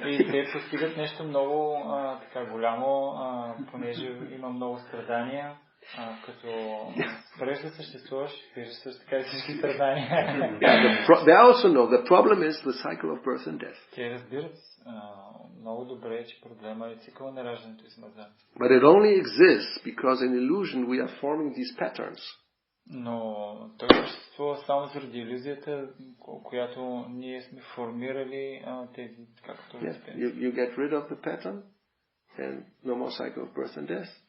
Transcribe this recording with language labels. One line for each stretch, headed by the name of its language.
Bulgarian: те постигат нещо много така голямо, понеже има много страдания. Като спреш да съществуваш, виждаш също така и всички страдания.
English: They also know the problem is the cycle of birth and death.
Bulgarian: Те разбират много добре, че проблема е цикъл на раждането и смъртта.
English: But it only exists because in illusion we are forming these patterns.
Bulgarian: Но той съществува само заради илюзията, която ние сме формирали тези, както
English: you get rid of the pattern and no more cycle of birth and death.